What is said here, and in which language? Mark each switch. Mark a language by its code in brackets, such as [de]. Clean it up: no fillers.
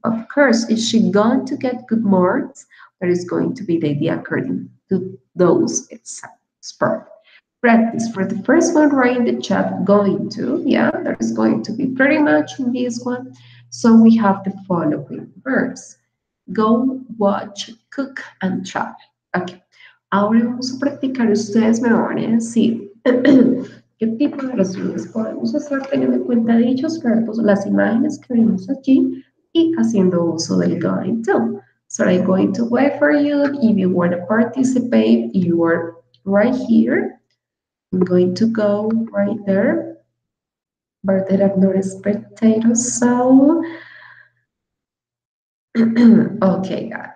[en] Of course, is she going to get good marks? That is going to be the idea according to those examples. Perfect. Practice for the first one, write in the chat going to. Yeah, there is going to be pretty much in this one. So we have the following verbs. Go, watch, cook, and travel. Ok. [es] Ahora vamos a practicar. Ustedes me van a decir qué tipo de oraciones podemos hacer teniendo en cuenta dichos verbos, las imágenes que vemos allí y haciendo uso del going to. [en] So I'm going to wait for you. If you want to participate, you are right here. I'm going to go right there, but there are no spectators, so okay, guys.